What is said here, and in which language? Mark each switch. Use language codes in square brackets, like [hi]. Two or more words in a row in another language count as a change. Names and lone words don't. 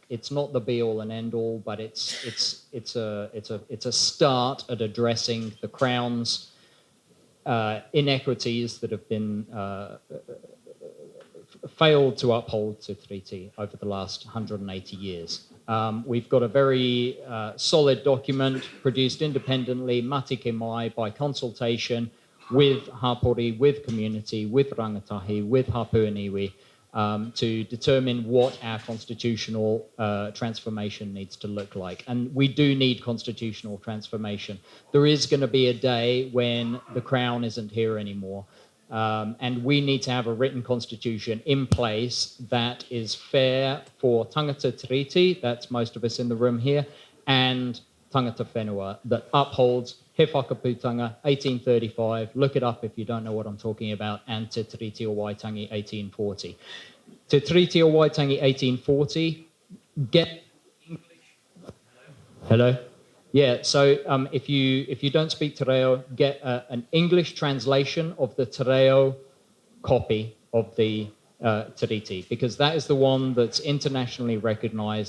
[en] It's not the be-all and end-all, but it's a start at addressing the Crown's inequities that have been failed to uphold Te Tiriti over the last 180 years. We've got a very solid document produced independently, [mi] mati ke mai, [en] by consultation with hapori, with community, with rangatahi, with hapu and iwi, to determine what our constitutional transformation needs to look like. And we do need constitutional transformation. There is going to be a day when the Crown isn't here anymore. And we need to have a written constitution in place that is fair for [mi] tangata tiriti, [en] that's most of us in the room here, and [mi] tangata whenua, [en] that upholds he whakaputanga 1835, look it up if you don't know what I'm talking about, and Te Tiriti o Waitangi 1840. Te Tiriti o Waitangi 1840, get English. Hello? Yeah, so if you don't speak Te Reo, get an English translation of the Te Reo copy of the Tiriti, because that is the one that's internationally recognised.